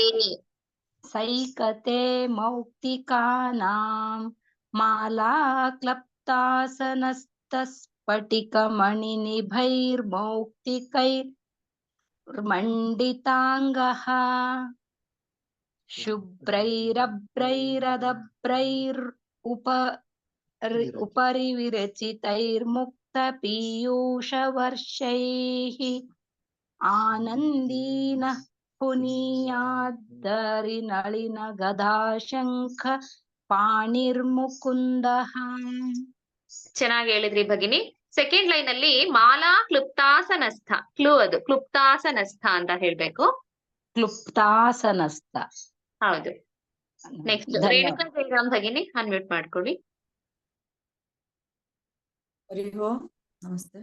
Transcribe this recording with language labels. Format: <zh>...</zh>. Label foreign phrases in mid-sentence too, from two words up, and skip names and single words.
<sa>ಸೈಕತೆ ಮೌಕ್ತಿಕಾನಾಂ ಮಾಲಾ ಕ್ಲಪ್ತಾಸನಸ್ತಸ್ಫಟಿಕಮಣಿನಿಭೈರ್ಮೌಕ್ತಿಕೈರ್ಮಂಡಿತಾಂಗಃ ಶುಭ್ರೈರಭ್ರೈರದಭ್ರೈರ್ उपरि विरचितैर्मुक्तपीयूषवर्षैः आनन्दीनः पुनीयाद्धरिनलिनगदाशङ्ख पाणिर्मुकुन्दः.</sa> <kn>ಚೆನ್ನಾಗಿ ಹೇಳಿದ್ರಿ ಭಗಿನಿ.</kn> <en>second line</en> <kn>ಅಲ್ಲಿ ಮಾಲಾ ಕ್ಲುಪ್ತಾಸನಸ್ಥ, ಅದು ಕ್ಲುಪ್ತಾಸನಸ್ಥ ಅಂತ ಹೇಳ್ಬೇಕು. ಕ್ಲುಪ್ತಾಸನಸ್ಥ, ಹೌದು. ನೆಕ್ಸ್ಟ್ ರೇಣುಕಾ ಜಯರಾಮ್ ಭಗಿನಿ ಅನ್ಮ್ಯೂಟ್ ಮಾಡ್ಕೊಳ್ಳಿ. ಹರಿ ಓಂ, ನಮಸ್ತೆ.</kn>